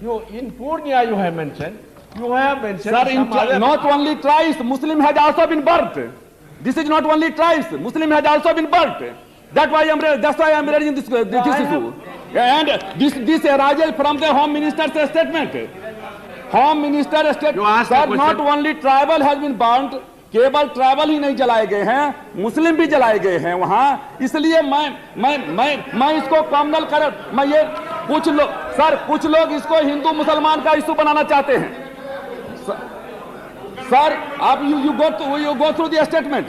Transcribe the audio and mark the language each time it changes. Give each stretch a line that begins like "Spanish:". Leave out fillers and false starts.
English: In Purnia you have mentioned. Sir, not only tribes, Muslim has also been birthed. This is not only tribes, Muslim has also been burnt. That's why I am raising this issue. And this arises from the Home Minister's statement. Home Minister statement, sir, not only tribal has been burnt,
Hindi: केवल tribal ही नहीं जलाए गए हैं, मुस्लिम भी जलाए गए हैं वहां. इसलिए मैं इसको कॉमनल कर, मैं ये कुछ लोग इसको हिंदू मुसलमान का इशू बनाना चाहते हैं.
English: Sir, you go through the statement.